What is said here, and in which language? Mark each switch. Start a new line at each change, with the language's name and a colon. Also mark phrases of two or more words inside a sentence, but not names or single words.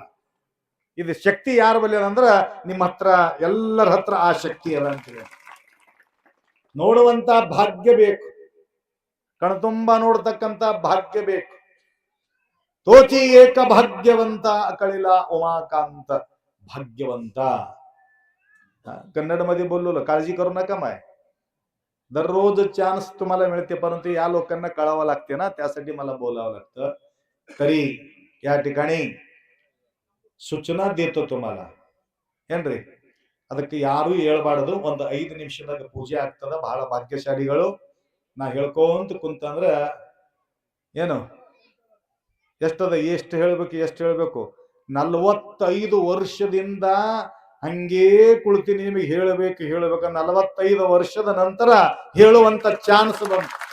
Kannada: ಇದು ಶಕ್ತಿ ಯಾರ ಬಲ್ಲಿ ಅಂದ್ರ ನಿಮ್ಮ ಹತ್ರ, ಎಲ್ಲರ ಹತ್ರ ಆ ಶಕ್ತಿ ಅದ ಅಂತೀವಿ. ನೋಡುವಂತ ಭಾಗ್ಯ ಬೇಕು, ಕಣ್ತುಂಬ ನೋಡ್ತಕ್ಕಂತ ಭಾಗ್ಯ ಬೇಕು.
Marathi: तोचि एक भाग्यवंत अकळील उमाकांत भाग्यवंत. कन्नड मध्ये बोललो, काळजी करू नका माय. दररोज चान्स तुम्हाला मिळते, परंतु या लोकांना कळावं लागते ना, त्यासाठी मला बोलावं लागतं. तरी या ठिकाणी सूचना देतो तुम्हाला
Kannada: ಏನ್ರಿ ಅದಕ್ಕೆ ಯಾರು ಹೇಳ್ಬಾರ್ದು ಒಂದು 5 ನಿಮಿಷದಾಗ ಪೂಜೆ ಆಗ್ತದ ಬಹಳ ಭಾಗ್ಯಶಾಲಿಗಳು ನಾ ಹೇಳ್ಕೊಂತ ಕುಂತಂದ್ರ ಏನು ಎಷ್ಟು ಹೇಳ್ಬೇಕು 45 ವರ್ಷದಿಂದ ಹಂಗೇ ಕುಳಿತೀನಿ ನಿಮಗೆ ಹೇಳಬೇಕು 45 ವರ್ಷದ ನಂತರ ಹೇಳುವಂತ ಚಾನ್ಸ್ ಬಂತು